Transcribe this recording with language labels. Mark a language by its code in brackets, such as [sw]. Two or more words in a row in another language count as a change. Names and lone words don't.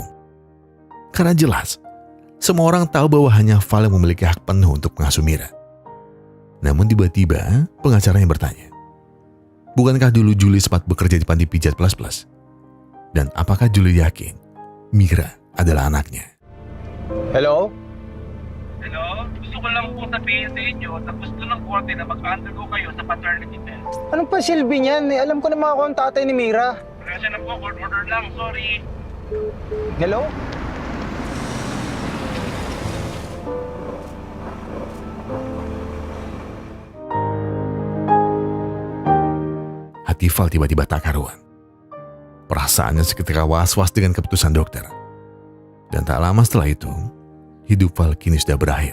[id] Karena jelas, semua orang tahu bahwa hanya Val yang memiliki hak penuh untuk mengasuh Mira. Namun tiba-tiba pengacaranya bertanya, bukankah dulu Julie sempat bekerja di panti pijat plus-plus? Dan apakah Julie yakin Mira adalah anaknya? [tl] Hello? Hello? Gusto ko lang po sabihin sa inyo na gusto ng korte na mag-undergo kayo sa paternity test. Anong pa silbi niyan? Alam ko na mga akong tatay ni Mira. Presya na po, court order lang. Sorry. Hello? [id] Hati Val tiba-tiba tak karuan. Perasaannya seketika was-was dengan keputusan dokter. Dan tak lama setelah itu, hidup Val kini sudah berakhir.